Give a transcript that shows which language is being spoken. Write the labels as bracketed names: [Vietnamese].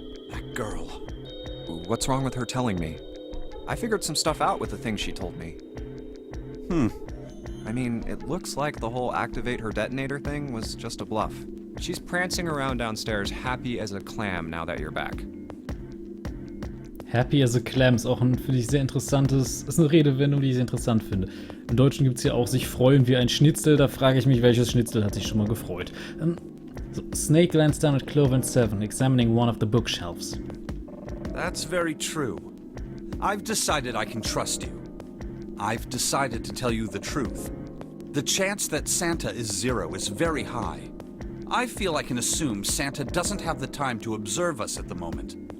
[English] That girl. What's wrong with her telling me? I figured some stuff out with the things she told me. I mean, it looks like the whole activate her detonator thing was just a bluff. She's prancing around downstairs happy as a clam now that you're back. Happy as a clam [German] ist auch ein, finde ich, sehr interessantes, ist eine Redewendung, die ich sehr interessant finde. Im Deutschen gibt es ja auch sich freuen wie ein Schnitzel, da frage ich mich, welches Schnitzel hat sich schon mal gefreut. [English] So, Snake glanced down at Clover and Seven, examining one of the bookshelves. That's very true. I've decided I can trust you. I've decided to tell you the truth. The chance that Santa is Zero is very high. I feel I can assume Santa doesn't have the time to observe us at the moment.